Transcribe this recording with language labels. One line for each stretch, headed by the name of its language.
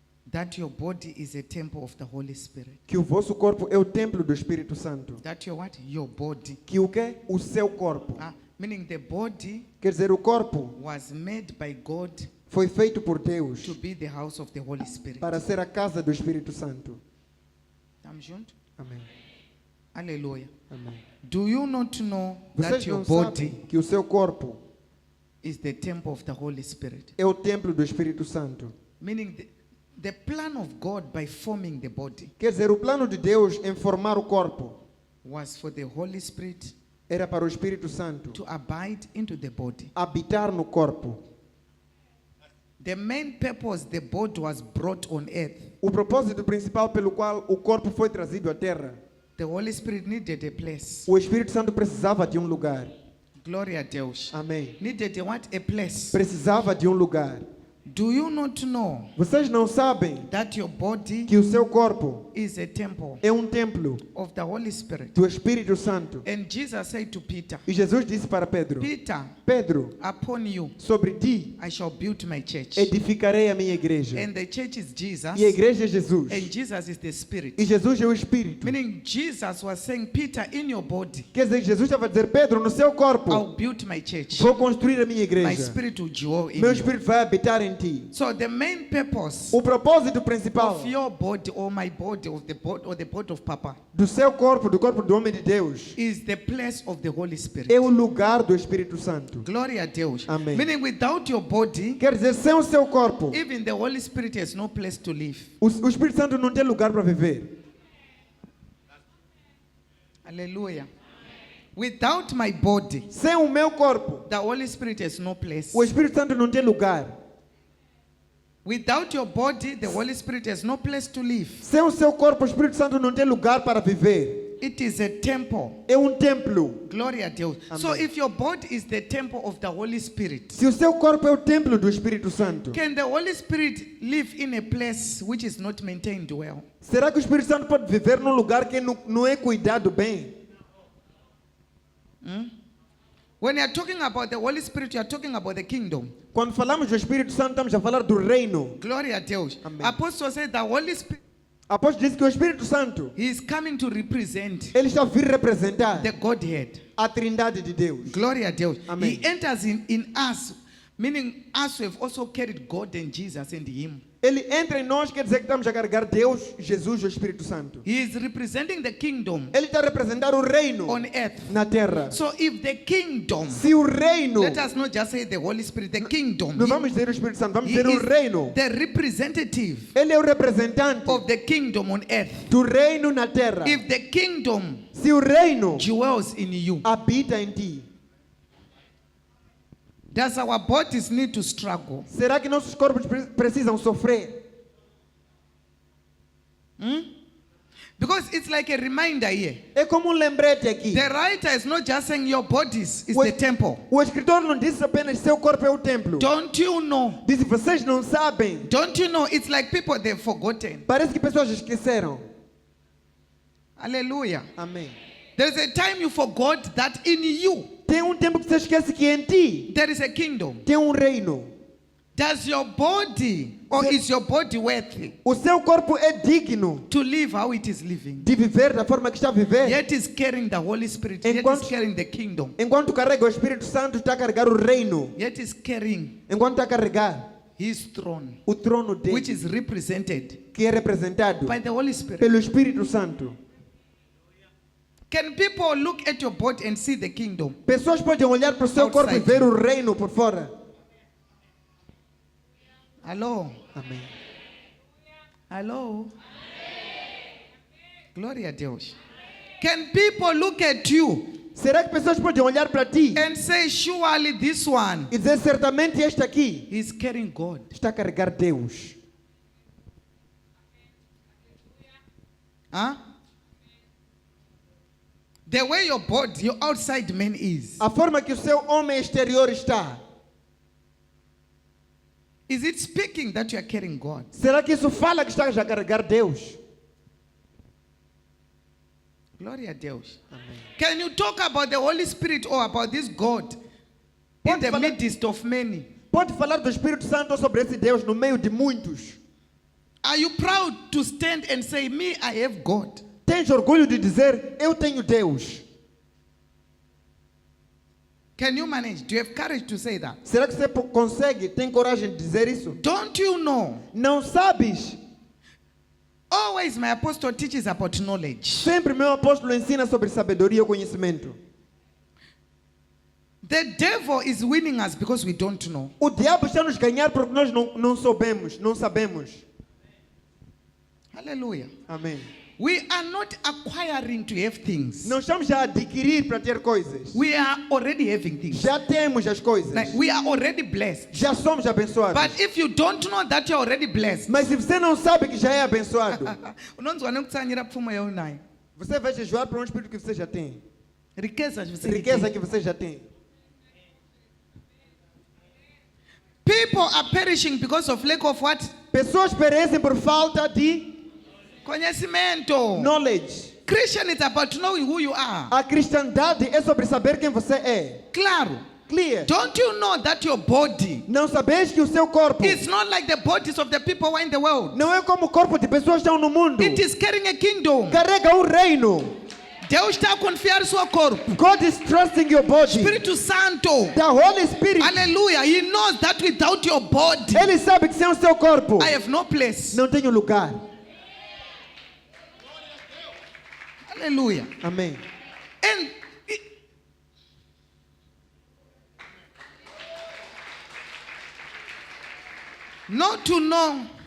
English: that your body is a temple of the Holy Spirit?
Portuguese: que o vosso corpo é o templo do Espírito Santo?
English: That your what? Your body.
Portuguese: Que o quê? O seu corpo.
English: Meaning the body
Portuguese: Quer dizer, o corpo
English: was made by God
Portuguese: foi feito por Deus
English: to be the house of the Holy Spirit.
Portuguese: para ser a casa do Espírito Santo. Estamos juntos? Amém. Aleluia. Amém.
English: Do you not know that
Portuguese: Vocês
English: your
Portuguese: não
English: body
Portuguese: sabem que o seu corpo
English: is the temple of the Holy Spirit?
Portuguese: é o templo do Espírito Santo?
English: Meaning the plan of God by forming the body
Portuguese: Quer dizer, o plano de Deus em formar o corpo
English: was for the Holy Spirit
Portuguese: era para o Espírito Santo
English: to abide into the body.
Portuguese: habitar no corpo.
English: The main purpose the body was brought on earth.
Portuguese: O propósito principal pelo qual o corpo foi trazido à terra.
English: The Holy Spirit needed a place.
Portuguese: O Espírito Santo precisava de um lugar. Glória a Deus. Amém.
English: Needed a what? A place.
Portuguese: Precisava de um lugar.
English: Do you not know
Portuguese: Vocês não sabem
English: that your body
Portuguese: que o seu corpo
English: is a temple
Portuguese: é um templo
English: of the Holy Spirit?
Portuguese: do Espírito Santo?
English: And Jesus said to Peter,
Portuguese: E Jesus disse para Pedro:
English: Peter,
Portuguese: Pedro,
English: upon you
Portuguese: sobre ti
English: I shall build my church.
Portuguese: edificarei a minha igreja.
English: And the church is Jesus.
Portuguese: E a igreja é Jesus.
English: And Jesus is the Spirit.
Portuguese: E Jesus é o Espírito.
English: Meaning Jesus was saying, Peter, in your body,
Portuguese: Quer dizer, Jesus estava a dizer: Pedro, no seu corpo
English: I'll build my church.
Portuguese: vou construir a minha
English: My
Portuguese: igreja.
English: Spirit will dwell in
Portuguese: Meu
English: you.
Portuguese: Espírito vai habitar em ti.
English: So the main purpose
Portuguese: O propósito principal
English: of your body or my body or the body of Papa
Portuguese: do seu corpo, do corpo do homem de Deus,
English: is the place of the Holy Spirit.
Portuguese: é o lugar do Espírito Santo. Glória a Deus. Amém.
English: Meaning without your body,
Portuguese: Quer dizer, sem o seu corpo,
English: even the Holy Spirit has no place to live.
Portuguese: o Espírito Santo não tem lugar para viver.
English: Hallelujah. Without my body,
Portuguese: Sem o meu corpo,
English: the Holy Spirit has no place.
Portuguese: o Espírito Santo não tem lugar.
English: Without your body, the Holy Spirit has no place to live.
Portuguese: Sem o seu corpo, o Espírito Santo não tem lugar para viver.
English: It is a temple.
Portuguese: É um templo. Glória a Deus.
English: So if your body is the temple of the Holy Spirit,
Portuguese: Se o seu corpo é o templo do Espírito Santo,
English: can the Holy Spirit live in a place which is not maintained well?
Portuguese: será que o Espírito Santo pode viver num lugar que não é cuidado bem?
English: When you are talking about the Holy Spirit, you are talking about the kingdom.
Portuguese: Quando falamos do Espírito Santo, estamos a falar do reino. Glória a Deus. Amém.
English: Apostle said the Holy Spirit,
Portuguese: Apóstolo disse que o Espírito Santo,
English: he is coming to represent
Portuguese: ele está a vir representar
English: the Godhead.
Portuguese: a trindade de Deus. Glória a Deus. Amém.
English: He enters in us, meaning us who have also carried God and Jesus and him.
Portuguese: Ele entra em nós, quer dizer que estamos a carregar Deus, Jesus e o Espírito Santo.
English: He is representing the kingdom
Portuguese: Ele está a representar o reino
English: on earth.
Portuguese: na terra.
English: So if the kingdom,
Portuguese: Se o reino,
English: let us not just say the Holy Spirit, the kingdom.
Portuguese: não vamos dizer o Espírito Santo, vamos
English: He
Portuguese: dizer o
English: is
Portuguese: reino.
English: the representative
Portuguese: Ele é o representante
English: of the kingdom on earth.
Portuguese: do reino na terra.
English: If the kingdom
Portuguese: Se o reino
English: dwells in you,
Portuguese: habita em ti,
English: does our bodies need to struggle?
Portuguese: será que nossos corpos precisam sofrer?
English: Because it's like a reminder here.
Portuguese: É como lembrete aqui.
English: The writer is not just saying your bodies is
Portuguese: O-
English: the temple.
Portuguese: O escritor não disse apenas seu corpo é o templo.
English: Don't you know?
Portuguese: Disse, vocês não sabem.
English: Don't you know? It's like people they've forgotten.
Portuguese: Parece que pessoas esqueceram.
English: Hallelujah.
Portuguese: Amém.
English: There's a time you forgot that in you
Portuguese: Tem um tempo que você esquece que em ti
English: there is a kingdom.
Portuguese: tem um reino.
English: Does your body or is your body worthy
Portuguese: O seu corpo é digno
English: to live how it is living?
Portuguese: de viver da forma que está a viver.
English: Yet is carrying the Holy Spirit. Yet
Portuguese: Enquanto-
English: is carrying the kingdom.
Portuguese: Enquanto carrega o Espírito Santo, está a carregar o reino.
English: Yet is carrying
Portuguese: Enquanto está a carregar
English: his throne,
Portuguese: o trono
English: which
Portuguese: dele,
English: is represented
Portuguese: que é representado
English: by the Holy Spirit.
Portuguese: pelo Espírito Santo.
English: Can people look at your body and see the kingdom?
Portuguese: Pessoas podem olhar para o seu corpo e
English: Outside.
Portuguese: ver o reino por fora.
English: Hello?
Portuguese: Amém.
English: Hello?
Portuguese: Glória a Deus.
English: Can people look at you
Portuguese: Será que pessoas podem olhar para ti
English: and say, surely this one
Portuguese: e dizer certamente este aqui
English: is carrying God?
Portuguese: está a carregar Deus? Huh?
English: The way your body, your outside man is
Portuguese: A forma que o seu homem exterior está,
English: it speaking that you are carrying God?
Portuguese: será que isso fala que estás a carregar Deus? Glória a Deus.
English: Can you talk about the Holy Spirit or about this God in
Portuguese: Pode
English: the
Portuguese: falar-
English: midst of many?
Portuguese: Pode falar do Espírito Santo sobre esse Deus no meio de muitos.
English: Are you proud to stand and say, me, I have God?
Portuguese: Tens orgulho de dizer, eu tenho Deus?
English: Can you manage? Do you have courage to say that?
Portuguese: Será que você consegue, tem coragem de dizer isso?
English: Don't you know?
Portuguese: Não sabes?
English: Always my apostle teaches about knowledge.
Portuguese: Sempre meu apóstolo ensina sobre sabedoria e conhecimento.
English: The devil is winning us because we don't know.
Portuguese: O diabo está nos ganhar porque nós não sabemos.
English: Hallelujah.
Portuguese: Amém.
English: We are not acquiring to have things.
Portuguese: Não estamos a adquirir para ter coisas.
English: We are already having things.
Portuguese: Já temos as coisas.
English: Like we are already blessed.
Portuguese: Já somos abençoados.
English: But if you don't know that you're already blessed,
Portuguese: Mas se você não sabe que já é abençoado,
Shona: unonzwana kutsanyira pfuma yaunayo.
Portuguese: você vai jejuar para um espírito que você já tem. Riquezas você Riqueza tem. que você já tem.
English: People are perishing because of lack of what?
Portuguese: Pessoas perecem por falta de Conhecimento.
English: knowledge. Christian is about knowing who you are.
Portuguese: A cristandade é sobre saber quem você é. Claro.
English: Clear. Don't you know that your body
Portuguese: Não sabes que o seu corpo
English: is not like the bodies of the people who are in the world?
Portuguese: não é como o corpo de pessoas que estão no mundo.
English: It is carrying a kingdom.
Portuguese: Carrega um reino. Deus está a confiar seu corpo.
English: God is trusting your body.
Portuguese: Espírito Santo.
English: The Holy Spirit. Hallelujah. He knows that without your body,
Portuguese: Ele sabe que sem o seu corpo
English: I have no place.
Portuguese: não tem lugar.
English: Hallelujah.
Portuguese: Amém.
English: And not to know,